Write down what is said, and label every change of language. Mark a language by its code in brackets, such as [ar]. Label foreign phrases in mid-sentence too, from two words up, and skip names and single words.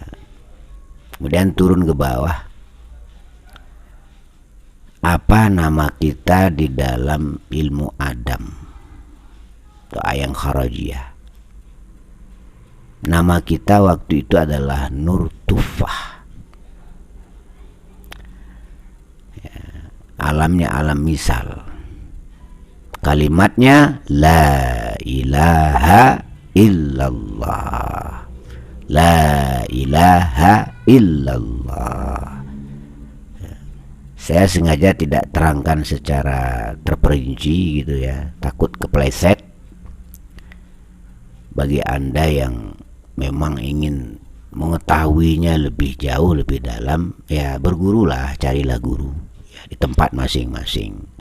[id] Kemudian turun ke bawah. Apa nama kita di dalam ilmu Adam atau [ar] أعيان خارجية? [id] Nama kita waktu itu adalah Nur Tufah ya, alamnya alam misal. [ar] كلمتها لا إله إلا الله، لا إله إلا الله. [id] Saya sengaja tidak terangkan secara terperinci gitu ya, takut kepleset. Bagi Anda yang memang ingin mengetahuinya lebih jauh, lebih dalam, ya bergurulah, carilah guru ya, di tempat masing-masing.